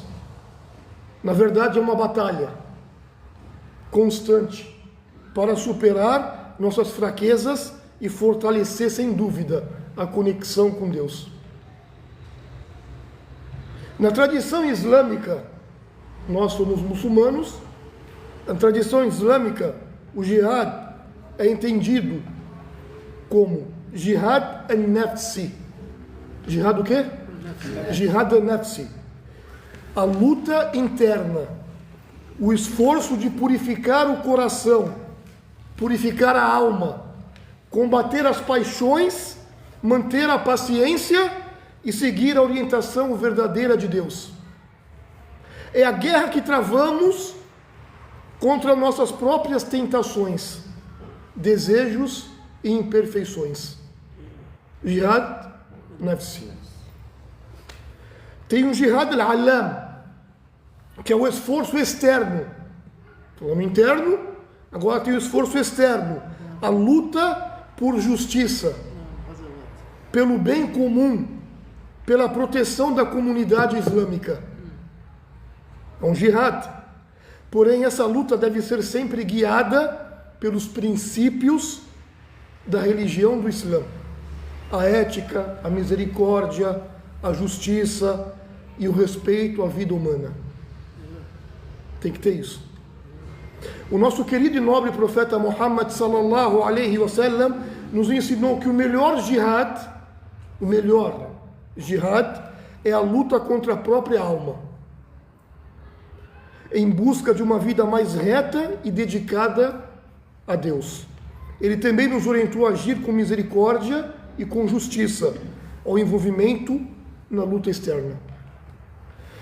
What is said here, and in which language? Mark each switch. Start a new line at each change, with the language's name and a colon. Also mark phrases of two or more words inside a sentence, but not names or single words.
Portuguese: Na verdade, é uma batalha constante para superar nossas fraquezas e fortalecer, sem dúvida, a conexão com Deus. Na tradição islâmica, nós somos muçulmanos. Na tradição islâmica, o jihad é entendido como
Arabic: جهاد النفس.
Portuguese: Jihad o quê?
Arabic: جهاد النفس.
Portuguese: A luta interna, o esforço de purificar o coração, purificar a alma, combater as paixões, manter a paciência e seguir a orientação verdadeira de Deus. É a guerra que travamos contra nossas próprias tentações, desejos e imperfeições.
Arabic: جهاد نفس.
Portuguese: Tem um
Arabic: جهاد العالم,
Portuguese: que é o esforço externo. Falamos interno, agora tem o esforço externo, a luta por justiça, pelo bem comum, pela proteção da comunidade islâmica. É um jihad. Porém, essa luta deve ser sempre guiada pelos princípios da religião do Islã: a ética, a misericórdia, a justiça e o respeito à vida humana. Tem que ter isso. O nosso querido e nobre profeta Muhammad
Arabic: صلى الله عليه وسلم
Portuguese: nos ensinou que o melhor jihad é a luta contra a própria alma, em busca de uma vida mais reta e dedicada a Deus. Ele também nos orientou a agir com misericórdia e com justiça, ao envolvimento na luta externa.